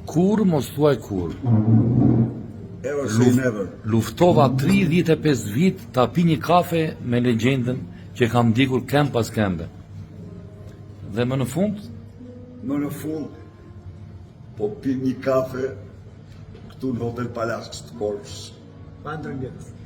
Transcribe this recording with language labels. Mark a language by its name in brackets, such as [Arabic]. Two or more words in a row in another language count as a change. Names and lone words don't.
[Albanian] Kur mos thuaj kur. [English] Ever say never. [Albanian] Luftova 35 vit ta pi një kafe me legjendën që kam ndikur këmbë pas këmbe. Dhe më në fund, po pi një kafe këtu në Hotel Palace të Korçës. Pa ndërmjet.